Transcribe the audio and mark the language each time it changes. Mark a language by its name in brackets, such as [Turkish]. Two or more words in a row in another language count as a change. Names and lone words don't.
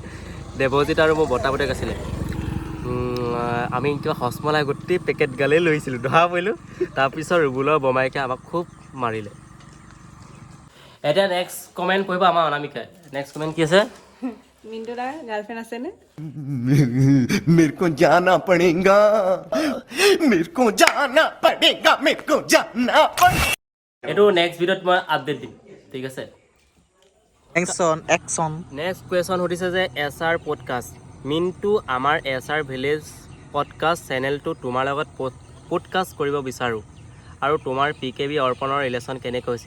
[Assamese] দেৱজিত আৰু মোৰ বৰ্তা পুতেক আছিলে, আমি কিবা হজমলাই গোটেই পেকেট গালেই লৈছিলোঁ, ধৰা পৰিলোঁ। তাৰপিছত ৰুবুলৰ বমাইকে আমাক খুব মাৰিলে। এতিয়া [English] next comment [Assamese] কৰিব আমাৰ অনামিকাই। [English] next comment [Assamese] কি আছে? মিণ্টু দাৰ গাৰ্লফ্ৰেণ্ড আছেনে? [Hindi] मेरे को जाना पड़ेगा, मेरे को जाना पड़ेगा, मेरे को जाना पड़ेगा। [Assamese] এইটো [English] next video [Assamese] মই আপডেট দিম, ঠিক আছে? একচন [English] next question [Assamese] সুধিছে যে SR পডকাষ্ট, মিণ্টু আমাৰ SR ভিলেজ পডকাষ্ট চেনেলটো তোমাৰ লগত পডকাষ্ট কৰিব বিচাৰোঁ, আৰু তোমাৰ PKB অৰ্পণৰ ৰিলেশ্যন কেনেকৈ হৈছিল?